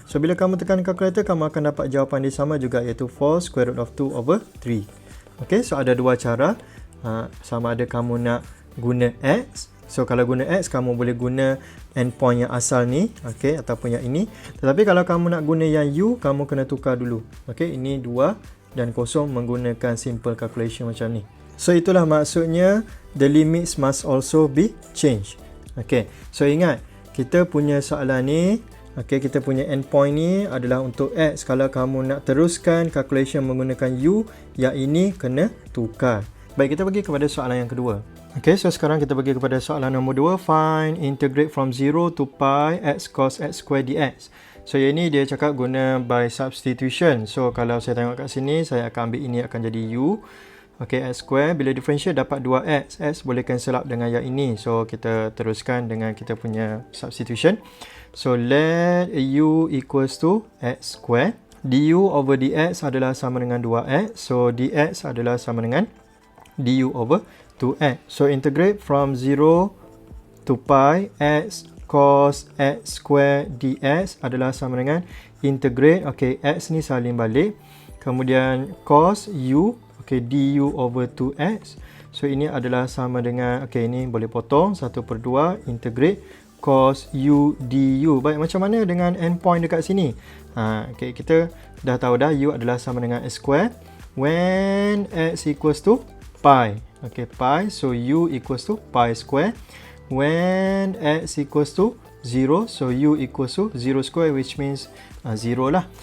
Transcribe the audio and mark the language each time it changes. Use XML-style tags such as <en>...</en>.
<ms>So, bila kamu tekan kalkulator, kamu akan dapat jawapan dia sama juga, iaitu</ms> <en>4 square root of 2 over 3.</en> <ms>Okey, so ada dua cara. Sama ada kamu nak guna x. So, kalau guna x, kamu boleh guna endpoint yang asal ni, okey, ataupun yang ini. Tetapi kalau kamu nak guna yang u, kamu kena tukar dulu. Okey, ini 2 dan 0 menggunakan simple calculation macam ni. So, itulah maksudnya</ms> <en>the limits must also be changed.</en> <ms>Okey, so ingat, kita punya soalan ni, okey, kita punya endpoint ni adalah untuk x. Kalau kamu nak teruskan calculation menggunakan u, yang ini kena tukar. Baik, kita pergi kepada soalan yang kedua. Okey, so sekarang kita pergi kepada soalan nombor 2.</ms> <en>Find integrate from 0 to pi x cos x square dx.</en> <ms>So, yang ini dia cakap guna by substitution. So, kalau saya tengok kat sini, saya akan ambil ini akan jadi u. Okay, x square bila differentiate dapat 2x. X boleh cancel up dengan yang ini. So, kita teruskan dengan kita punya substitution.</ms> <en>So, let u equals to x square.</en> <ms>Du over dx adalah sama dengan 2x. So, dx adalah sama dengan du over 2x. So,</ms> <en>integrate from 0 to pi x cos x square dx</en> <ms>adalah sama dengan integrate. Okay, x ni salin balik. Kemudian cos u, okay, du over 2x. So, ini adalah sama dengan, okay, ini boleh potong. 1/2 integrate cos u du. Baik, macam mana dengan endpoint dekat sini? Okay, kita dah tahu dah u adalah sama dengan x square</ms> <en>when x equals to pi. Okay, pi. So, u equals to pi square. When x equals to 0, so u equals to 0 square, which means 0 lah.</en>